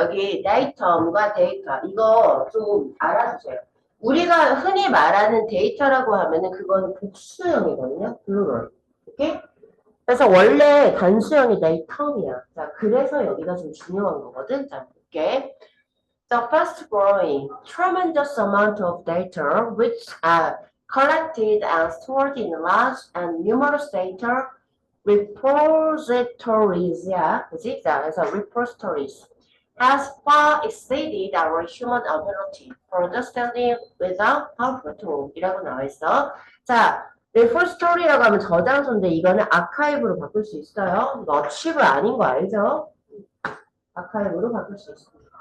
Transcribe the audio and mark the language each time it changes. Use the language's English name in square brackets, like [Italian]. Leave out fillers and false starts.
[Korean] 여기 데이터과 데이터 이거 좀 알아주세요. 우리가 흔히 말하는 데이터라고 하면은 그거는 복수형이거든요. 플루럴. 오케이? 그래서 원래 단수형이 데이터이야. 자, 그래서 여기가 좀 중요한 거거든. 자, 볼게. [English] The fast growing, tremendous amount of data which are collected and stored in large and numerous data repositories, [Korean] 그지? 자, 그래서 [English] repositories has far exceeded our human ability for understanding without powerful tool [Korean] 이라고 나와 있어. 자, repository라고 하면 저장소인데 이거는 아카이브로 바꿀 수 있어요. 이거 어치브 아닌 거 알죠? 아카이브로 바꿀 수 있습니다.